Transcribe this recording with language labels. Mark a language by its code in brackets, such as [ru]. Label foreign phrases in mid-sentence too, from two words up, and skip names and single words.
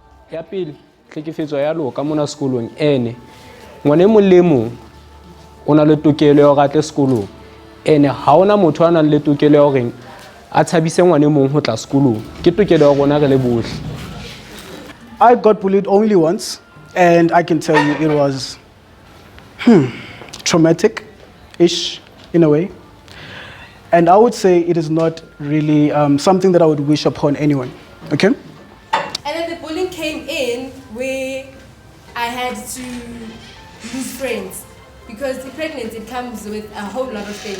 [st] Ya pele, tlhekefetso ya loka mona sekolong ene ngwane mong le mong o na le tokelo ya hore a tle sekolong ene ha ona motho a nang le tokelo ya hore a tshabise ngwane mong ho tla sekolong ke tokelo ya rona re le bohle. [en] I got bullied only once, and I can tell you it was traumatic-ish in a way. And I would say it is not really something that I would wish upon anyone, okay? And then the bullying came in where I had to lose friends because the pregnancy comes with a whole lot of things.